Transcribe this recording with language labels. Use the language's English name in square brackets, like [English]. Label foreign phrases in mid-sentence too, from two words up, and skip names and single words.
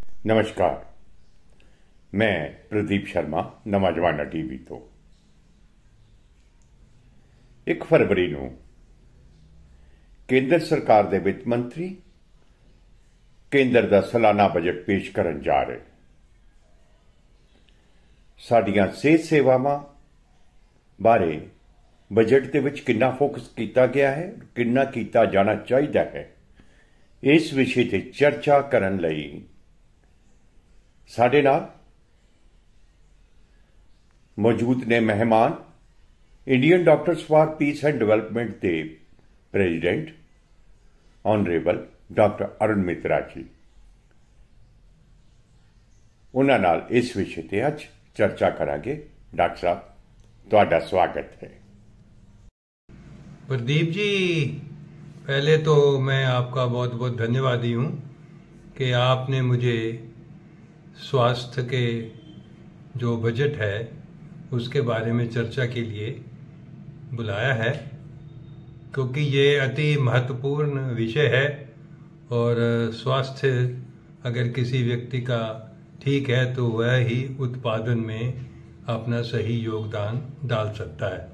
[Punjabi] ਨਮਸਕਾਰ, ਮੈਂ ਪ੍ਰਦੀਪ ਸ਼ਰਮਾ ਨਵਾਂ ਜ਼ਮਾਨਾ ਟੀਵੀ ਤੋਂ 1 ਫਰਵਰੀ ਨੂੰ ਕੇਂਦਰ ਸਰਕਾਰ ਦੇ ਵਿੱਤ ਮੰਤਰੀ ਕੇਂਦਰ ਦਾ ਸਾਲਾਨਾ ਬਜਟ ਪੇਸ਼ ਕਰਨ ਜਾ ਰਹੇ। ਸਾਡੀਆਂ ਸਿਹਤ ਸੇਵਾਵਾਂ ਬਾਰੇ ਬਜਟ ਦੇ ਵਿੱਚ ਕਿੰਨਾ ਫੋਕਸ ਕੀਤਾ ਗਿਆ ਹੈ, ਕਿੰਨਾ ਕੀਤਾ ਜਾਣਾ ਚਾਹੀਦਾ ਹੈ, ਇਸ ਵਿਸ਼ੇ ਤੇ ਚਰਚਾ ਕਰਨ ਲਈ ਸਾਡੇ ਨਾਲ ਮੌਜੂਦ ਨੇ ਮਹਿਮਾਨ ਇੰਡੀਅਨ ਡਾਕਟਰਸ ਫਾਰ ਪੀਸ ਐਂਡ ਡਿਵੈਲਪਮੈਂਟ ਦੇ [English] president honourable doctor [Punjabi] अरुण मित्रा जी। ਉਨ੍ਹਾਂ ਨਾਲ ਇਸ ਵਿਸ਼ੇ ਤੇ ਅੱਜ ਚਰਚਾ ਕਰਾਂਗੇ। ਡਾਕਟਰ ਸਾਹਬ, ਤੁਹਾਡਾ ਸਵਾਗਤ ਹੈ। [Hindi] प्रदीप जी, पहले तो मैं आपका बहुत बहुत धन्यवादी हूँ कि आपने मुझे स्वास्थ्य के जो बजट है उसके बारे में चर्चा के लिए बुलाया है, क्योंकि ये अति महत्वपूर्ण विषय है और स्वास्थ्य अगर किसी व्यक्ति का ठीक है तो वह ही उत्पादन में अपना सही योगदान डाल सकता है।